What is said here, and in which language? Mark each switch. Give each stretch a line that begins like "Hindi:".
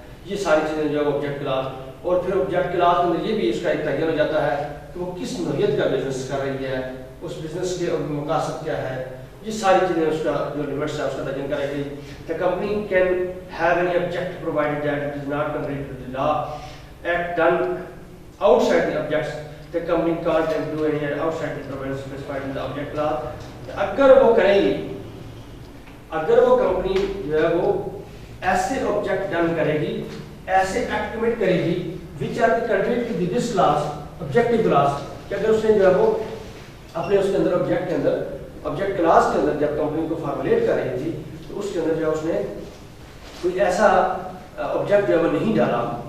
Urdu: یہ ساری چیزیں جو ہے آبجیکٹ کلاس, اور پھر آبجیکٹ کلاس کے اندر یہ بھی اس کا ایک تعین ہو جاتا ہے کہ وہ کس نوعیت کا بزنس کر رہی ہے, اس بزنس کے مقاصد کیا ہے. یہ ساری چیزیں اس کا جو لمٹس ہے اس کا تعین کرے گی.
English: The company can have any object provided that it is not contrary to the law. Act done outside the objects the company can't do any outside intervention specified in the object class.
Urdu: اگر وہ کریں گی, اگر وہ company جو ہے وہ ایسے آبجیکٹ ڈن کرے گی, ایسے ایکٹ کمٹ کرے گی
English: which are the contained in this class, objective class,
Urdu: کہ اگر اس نے جو ہے وہ اپنے اس کے اندر آبجیکٹ کے اندر آبجیکٹ کلاس کے اندر جب کمپنی کو فارمولیٹ کر رہی تھی تو اس کے اندر جو ہے اس نے کوئی ایسا آبجیکٹ جو ہے وہ نہیں ڈالا,